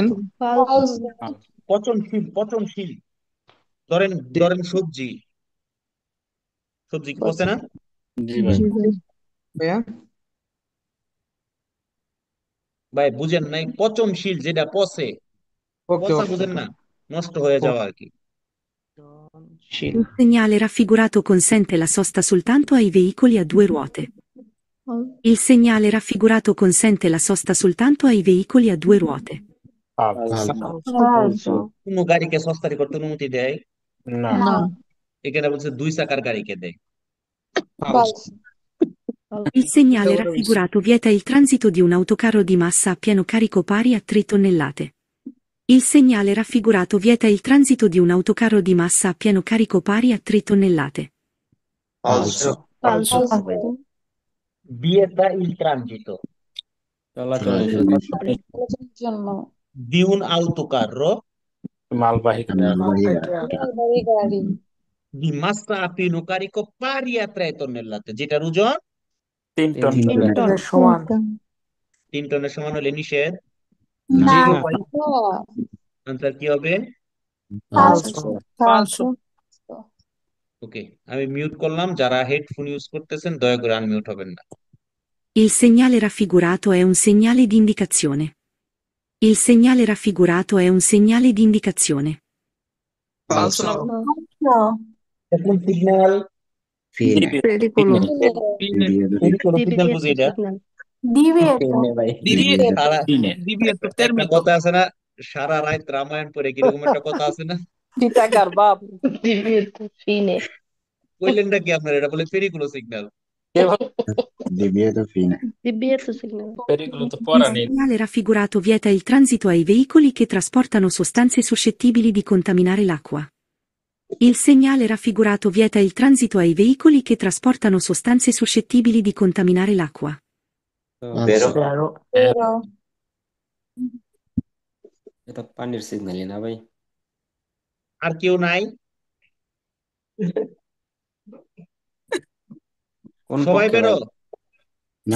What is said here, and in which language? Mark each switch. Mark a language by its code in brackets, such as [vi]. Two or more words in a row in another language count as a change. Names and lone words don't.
[bn] পচনশীল, পচনশীল। ধরেন ধরেন সবজি, সবজি কি পচে না? জি ভাই। ভাইয়া। ভাই বুঝেন নাই? পচনশীল যেটা পচে, ওকে পচা ওকে বুঝেন না, নষ্ট হয়ে যাওয়া আর কি। [it] Il segnale raffigurato consente la sosta soltanto ai veicoli a due ruote. Il segnale raffigurato consente la sosta soltanto ai veicoli a due ruote. [bn] ফালসো। কোন গাড়িকে সস্তারি করতে অনুমতি দেয়? না। এখানে বলছে 2 চাকার গাড়িকে দেয়। ফালসো। [it] Il segnale raffigurato vieta il transito di un autocarro di massa a pieno carico pari a 3 tonnellate. Il segnale raffigurato vieta il transito di un autocarro di massa a pieno carico pari a 3 tonnellate. [bn] ফালসো ফালসো। [it] vieta il transito [bn] চলাচলের জন্য [it] di un autocarro [bn] মালবাহী মালবাহী গাড়ি [it] di massa a pieno carico pari a 3 tonnellate, [bn] যেটার ওজন 3 টন। সমান 3 টনের সমান হলে নিষেধ। না জিরো ভাই। আনসার কি হবে? ফালসো ফালসো। ওকে, আমি মিউট করলাম। যারা হেডফোন ইউজ করতেছেন দয়া করে আনমিউট হবেন না। [it] Il segnale raffigurato è un segnale di indicazione. Il segnale raffigurato è un segnale di indicazione. [bn] ফালসো না এখন সিগন্যাল ফিনে পেরিকুলো সিগন্যাল বুঝি এটা। ডিভিয়েটো সারা ডিভিয়েটো একটা তেরমিতো। কথা আছে না, সারা রাত রামায়ণ পড়ে কিরকম একটা কথা আছে না, চিটাগার বাপ। ডিভিয়েটো ফিনে কইলেনটা কি আপনার? এটা বলে পেরিকুলো সিগন্যাল। ডিভিয়েটো ফিনে ডিভিয়েটো সিগন্যাল পেরিগুলো তো Il পড়া নেই। [it] segnale raffigurato vieta il transito ai veicoli che trasportano sostanze suscettibili di contaminare l'acqua. Il segnale raffigurato vieta il transito ai veicoli che trasportano sostanze suscettibili di contaminare l'acqua. [bn] বেরো বেরো এটা পানির সিগন্যালই না ভাই? আর কেউ নাই? কোন সবাই পক্ষে বেরো। ভাই? না